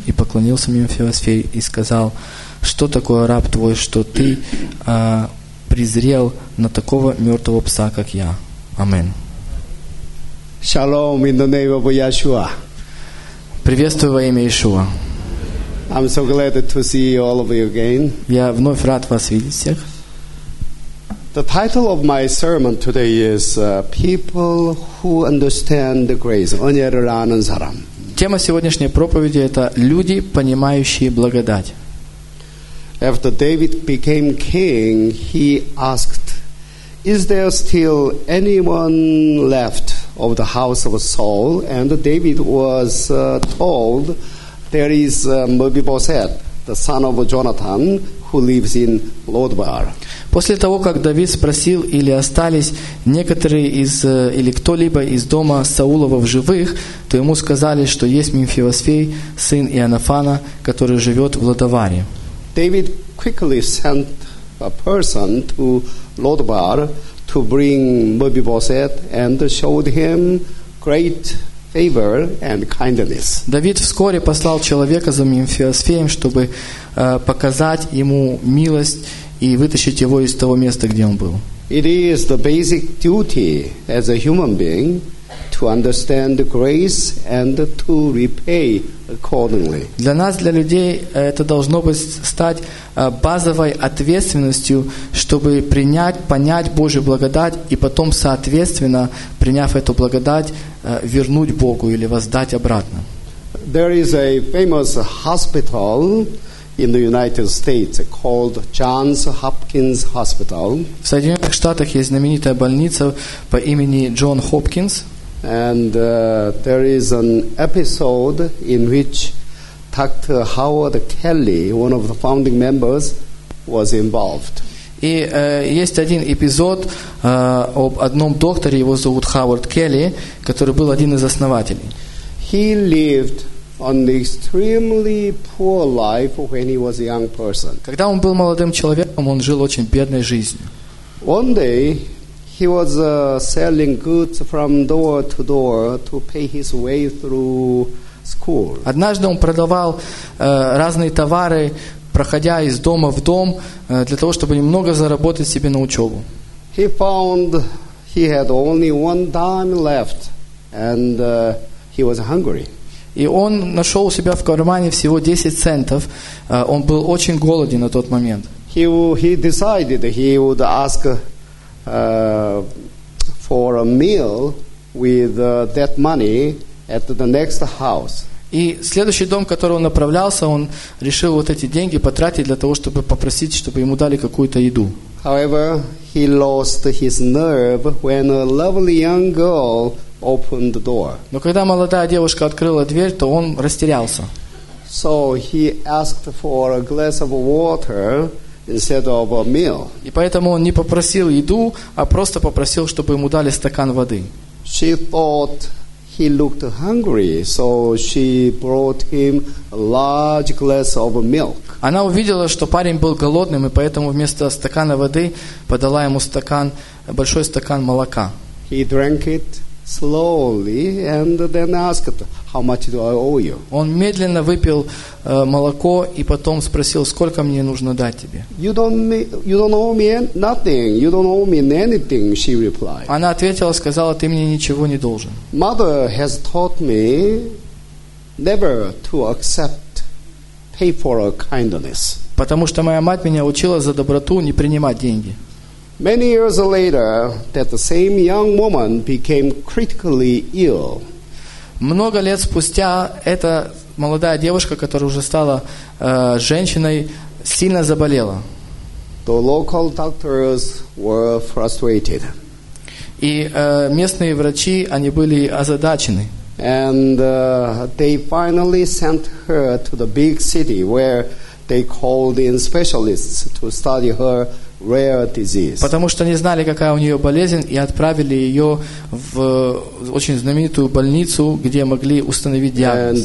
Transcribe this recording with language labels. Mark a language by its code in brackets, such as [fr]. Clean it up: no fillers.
[ru] И поклонился Мемфисфей и сказал: что такое, раб твой, что ты презрел на такого мертвого пса, как я? Амин. [en] Shalom in the name of Yeshua. [ru] Приветствую во имя Иешуа. [en] I'm so glad to see all of you again. [ru] Я вновь рад вас видеть всех. [en] The title of my sermon today is "People Who Understand the Grace." [ko] 은혜를 아는 사람. [ru] Тема сегодняшней проповеди это люди, понимающие благодать. [en] After David became king, he asked, "Is there still anyone left?" of the house of Saul, and David was told there is Mephibosheth, the son of Jonathan, who lives in Lodbar. [ru] После того, как Давид спросил, или остались некоторые из, или кто-либо из дома Саулова в живых, то ему сказали, что есть Мефибосфей, сын Ионафана, который живет в Лодаваре. [en] David quickly sent a person to Lodbar to bring Mephibosheth and showed him great favor and kindness. [ru] Давид вскоре послал человека за Мефибосфеем, чтобы показать ему милость и вытащить его из того места, где он был. [en] It is the basic duty as a human being to understand the grace and to repay accordingly. [ru] Для нас, для людей, это должно быть стать базовой ответственностью, чтобы принять, понять Божью благодать и потом соответственно, приняв эту благодать, вернуть Богу или воздать обратно. [en] There is a famous hospital in the United States called Johns Hopkins Hospital. [ru] В Соединенных Штатах есть знаменитая больница по имени Джон Хопкинс. [en] And there is an episode in which Dr. Howard Kelly, one of the founding members, was involved. [ru] И есть один эпизод об одном докторе, его зовут Howard Kelly, который был один из основателей. [en] He lived on the extremely poor life when he was a young person. [ru] Когда он был молодым человеком, он жил очень бедной жизнью. [en] One day he was selling goods from door to door to pay his way through school. [ru] Однажды он продавал разные товары, проходя из дома в дом, для того, чтобы немного заработать себе на учебу. [en] He found he had only one dime left, and he was hungry. [ru] И он нашел у себя в кармане всего 10 центов. Он был очень голоден на тот момент. [en] He decided he would ask for a meal with that money at the next house. [ru] И следующий дом, к которому он направлялся, он решил вот эти деньги потратить для того, чтобы попросить, чтобы ему дали какую-то еду. [en] However, he lost his nerve when a lovely young girl opened the door. [ru] Но когда молодая девушка открыла дверь, то он растерялся. [en] So he asked for a glass of water instead of a meal. [ru] И поэтому он не попросил еду, а просто попросил, чтобы ему дали стакан воды. [en] She thought he looked hungry, so she brought him a large glass of milk. [ru] Она увидела, что парень был голодным, и поэтому вместо стакана воды подала ему стакан, большой стакан молока. [en] He drank it slowly and then asked, "How much do I owe you?" [ru] Он медленно выпил молоко и потом спросил, сколько мне нужно дать тебе. [en] You don't owe me anything, she replied. [ru] Она ответила, сказала, ты мне ничего не должен. [en] Mother has taught me never to accept pay for a kindness. [ru] Потому что моя мать меня учила за доброту не принимать деньги. [en] Many years later, that the same young woman became critically ill. [ru] Много лет спустя эта молодая девушка, которая уже стала женщиной, сильно заболела. [en] The local doctors were frustrated. [ru] И местные врачи, они были озадачены. [en] And they finally sent her to the big city, where they called in specialists to study her rare disease. [ru] Потому что не знали, какая у нее болезнь, и отправили ее в очень знаменитую больницу, где могли установить диагноз.